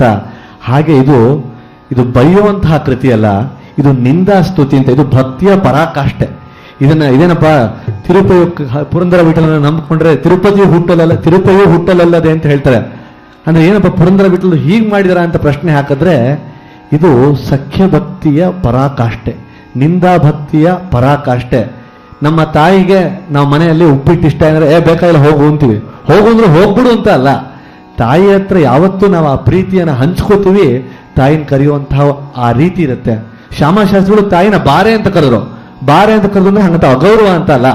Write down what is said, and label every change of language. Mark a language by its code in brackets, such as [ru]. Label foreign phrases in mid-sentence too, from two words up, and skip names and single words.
[kn] ಹಾಗೆ ಇದು ಬೈಯುವಂತಹ ಕೃತಿ ಅಲ್ಲ, ಇದು ನಿಂದಾ ಸ್ತುತಿ ಅಂತ. ಇದು ಭಕ್ತಿಯ ಪರಾಕಾಷ್ಠೆ. ಇದೇನಪ್ಪ ತಿರುಪತಿ ಪುರಂದರ ವಿಠಲನ ನಂಬಿಕೊಂಡ್ರೆ ತಿರುಪತಿಯೂ ಹುಟ್ಟಲಲ್ಲದೆ ಅಂತ ಹೇಳ್ತಾರೆ. ಅಂದ್ರೆ ಏನಪ್ಪ ಪುರಂದರ ವಿಠಲು ಹೀಗೆ ಮಾಡಿದಾರ ಅಂತ ಪ್ರಶ್ನೆ ಹಾಕಿದ್ರೆ, ಇದು ಸಖ್ಯ ಭಕ್ತಿಯ ಪರಾಕಾಷ್ಠೆ, ನಿಂದಾ ಭಕ್ತಿಯ ಪರಾಕಾಷ್ಠೆ. ನಮ್ಮ ತಾಯಿಗೆ ನಾವು ಮನೆಯಲ್ಲಿ ಉಪ್ಪಿಟ್ಟು ಇಷ್ಟ ಅಂದ್ರೆ ಬೇಕಾಗಿಲ್ಲ ಹೋಗು ಅಂತೀವಿ. ಹೋಗು ಅಂದ್ರೆ ಹೋಗ್ಬಿಡು ಅಂತ ಅಲ್ಲ. ತಾಯಿ ಹತ್ರ ಯಾವತ್ತೂ ನಾವು ಆ ಪ್ರೀತಿಯನ್ನು ಹಂಚ್ಕೋತೀವಿ. ತಾಯಿನ ಕರೆಯುವಂತಹ ಆ ರೀತಿ ಇರುತ್ತೆ. ಶ್ಯಾಮಶಾಸ್ತ್ರಿಗಳು ತಾಯಿನ ಬಾರೆ ಅಂತ ಕರೆದ್ರು. ಬಾರೆ ಅಂತ ಕರೆದ್ರೆ ಹಂಗಂತ ಅಗೌರವ ಅಂತ ಅಲ್ಲ.